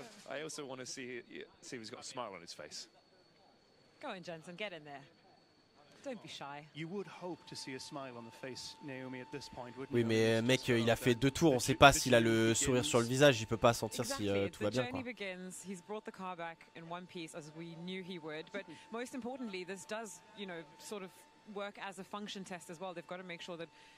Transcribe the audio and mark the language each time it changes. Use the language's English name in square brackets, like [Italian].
[English] I also want to see if he's got a smile on his face. Go on, Jensen, get in there. Don't be shy. You would hope to see a smile on the face, Naomi, at this point, wouldn't you? [French] Oui, mais mec, il a fait 2 tours, on sait pas s'il a le sourire sur le visage, il peut pas sentir si tout va bien quoi. [English] He's brought the car back in one piece as we knew he would, but most importantly, this does, you know, sort of work as a function test as well. They've got to make sure that